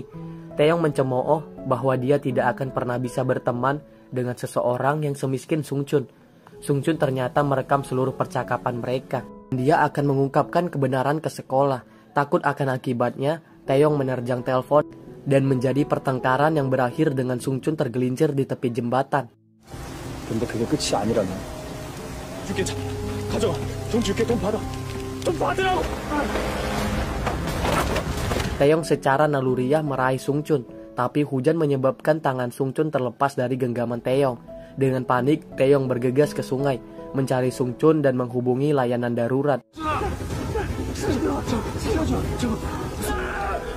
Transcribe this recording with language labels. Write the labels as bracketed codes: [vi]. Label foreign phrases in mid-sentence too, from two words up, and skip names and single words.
[id] Taeyong mencemooh bahwa dia tidak akan pernah bisa berteman dengan seseorang yang semiskin Sung Chun. Sung Chun ternyata merekam seluruh percakapan mereka. Dia akan mengungkapkan kebenaran ke sekolah. Takut akan akibatnya, Taeyong menerjang telepon dan menjadi pertengkaran yang berakhir dengan Sung Chun tergelincir di tepi jembatan. [ko] 근데 그게 끝이 아니라면. 줄게, 가져가. 돈 줄게, 돈 받아. 돈 받으라고. [id] Taeyong secara naluriah meraih Sung Chun, tapi hujan menyebabkan tangan Sung Chun terlepas dari genggaman Taeyong. Dengan panik, Taeyong bergegas ke sungai, mencari Sung Chun dan menghubungi layanan darurat.